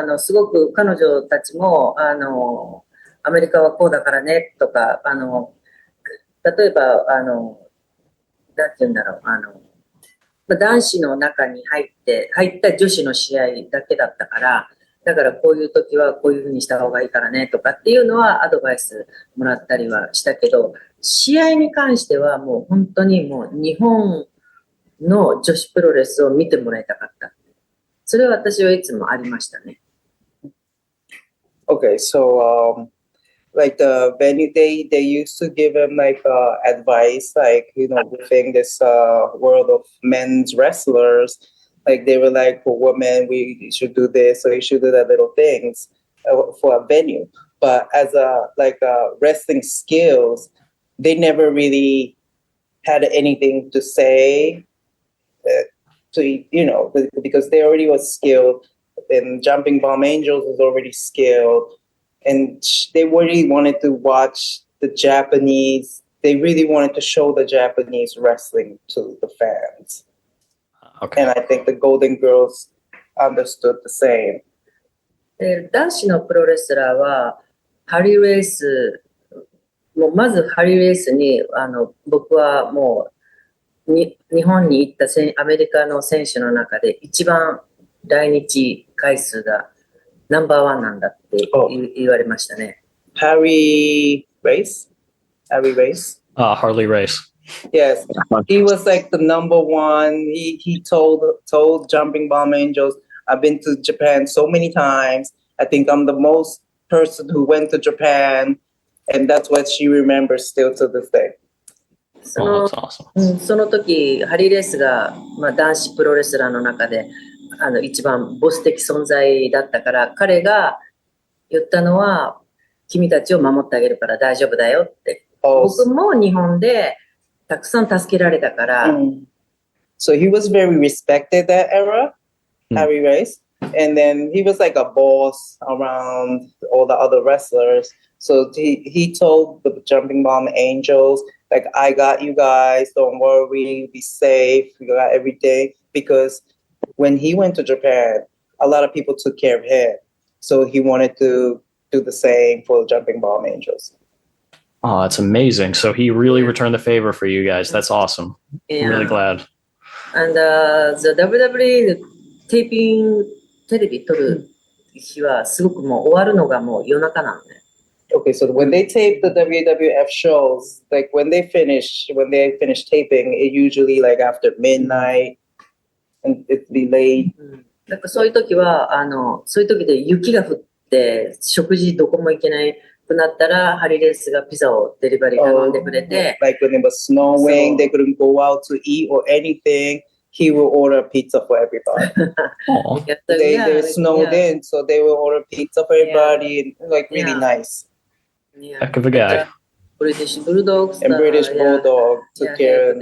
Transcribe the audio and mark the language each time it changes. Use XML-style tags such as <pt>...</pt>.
<ja>すごく彼女たちもアメリカはこうだからねとか例えばなんて言うんだろう男子の中に入った女子の試合だけだったからだからこういう時はこういうふうにした方がいいからねとかっていうのはアドバイスもらったりはしたけど試合に関してはもう本当にもう日本の女子プロレスを見てもらいたかった。それは私はいつもありましたね。</ja> <en>Okay, so like the venue, they used to give him like advice, like you know, within this world of men's wrestlers, like they were like, for women, we should do this, or you should do that little things for a venue. But as wrestling skills, they never really had anything to say. To you know, because they already was skilled, and Jumping Bomb Angels was already skilled, and they really wanted to watch the Japanese. They really wanted to show the Japanese wrestling to the fans. Okay. And I think the Golden Girls understood the same.</en> <ja>で男子のプロレスラーはハリーレースもうまずハリーレースに僕はもう日本に行ったアメリカの選手の中で一番来日回数がナンバーワンなんだって言われましたね。</ja> <en>Harry Race? Harry Race? Harley Race. Yes. He was like the number one. He told Jumping Bomb Angels, I've been to Japan so many times. I think I'm the most person who went to Japan, and that's what she remembers still to this day. Oh, that's awesome.</en> <ja>その時ハリー・レースが、男子プロレスラーの中で一番ボス的存在だったから、彼が言ったのは君たちを守ってあげるから大丈夫だよって。僕も日本でたくさん助けられたから。</ja> <en>So he was very respected that era, Harry Race. And then he was like a boss around all the other wrestlers. So he told the Jumping Bomb Angels, like, I got you guys, don't worry, be safe, we got everything. Because when he went to Japan, a lot of people took care of him. So he wanted to do the same for Jumping Bomb Angels. Oh, that's amazing. So he really returned the favor for you guys. That's awesome. I'm really glad. And the WWE taping</en> <ja>テレビ撮る日はすごくもう終わるのがもう夜中なのね。</ja> <en>Okay, so when they tape the WWF shows, like when they finish taping, it usually like after midnight and it'd be late.</en> <ja>なんかそういう時はそういう時で雪が降って食事どこも行けないくなったらハリー・レースがピザをデリバリー頼んでくれて。</ja> <en>Like when it was snowing, they couldn't go out to eat or anything. He will order pizza for everybody. They snowed in, so they will order pizza for everybody. And, like really nice. Heck of a guy. British Bulldogs. And British Bulldog took care of.</en>